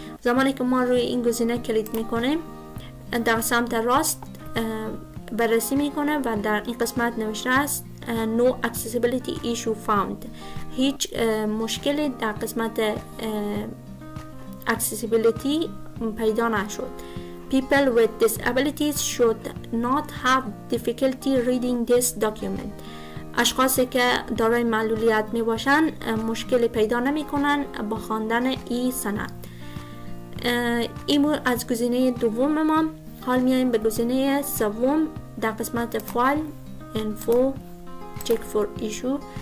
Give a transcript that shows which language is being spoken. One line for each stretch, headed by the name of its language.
Persian: زمانی که ما روی این گزینه کلیک میکنیم در سمت راست بررسی میکنه و در این قسمت نوشته است
English: No Accessibility Issue Found.
Persian: هیچ مشکلی در قسمت اکسسیبیلیتی پیدا نشد.
English: People with disabilities should not have difficulty reading this document.
Persian: اشخاصی که دارای معلولیت می باشن مشکلی پیدا نمی کنن با خواندن این سند. این بود از گزینه دوم ما. حال میایم به گزینه سوم در قسمت فایل Info Check for Issue.